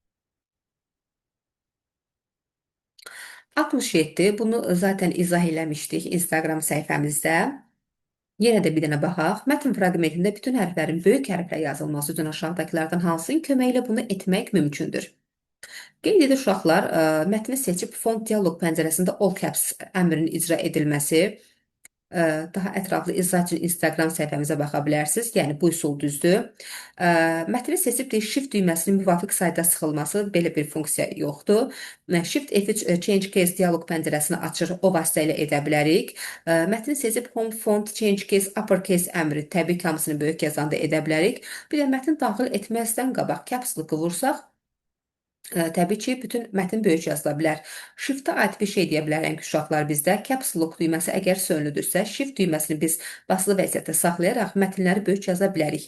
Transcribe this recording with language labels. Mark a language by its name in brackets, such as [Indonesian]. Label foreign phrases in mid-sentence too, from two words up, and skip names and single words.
[Azerbaijani] 67, bunu zaten izah eləmişdik Instagram səhifəmizdə. Yenə də bir dənə baxaq. Mətn fraqmentində bütün hərflərin böyük hərflə yazılması üçün aşağıdakılardan hansının köməyi ilə bunu etmək mümkündür? Qeyd edir uşaqlar, mətni seçib font dialoq pəncərəsində [English] all caps [Azerbaijani] əmrinin icra edilməsi. Daha ətraflı izah üçün Instagram səhifəmizə baxa bilərsiniz. Yəni bu üsul düzdür. Mətni seçib deyir, shift düyməsinin müvafiq sayda sıxılması belə bir funksiya yoxdur. Shift F3 [English] change case [Azerbaijani] dialoq pəncərəsini açır, o vasitə ilə edə bilərik. Mətni seçib [English] home font change case uppercase [Azerbaijani] əmri təbii ki, hamısını böyük yazanda edə bilərik. Bir də mətni daxil etməzdən qabaq [English] caps lock- [Azerbaijani] u vursaq, təbii ki, bütün mətn böyük yazıla bilər. Shift-ə aid bir şey deyə bilərəm ki, uşaqlar bizdə [English] caps lock [Azerbaijani] düyməsi əgər sönülüdürsə, shift düyməsini biz basılı vəziyyətdə saxlayaraq mətnləri böyük yaza bilərik.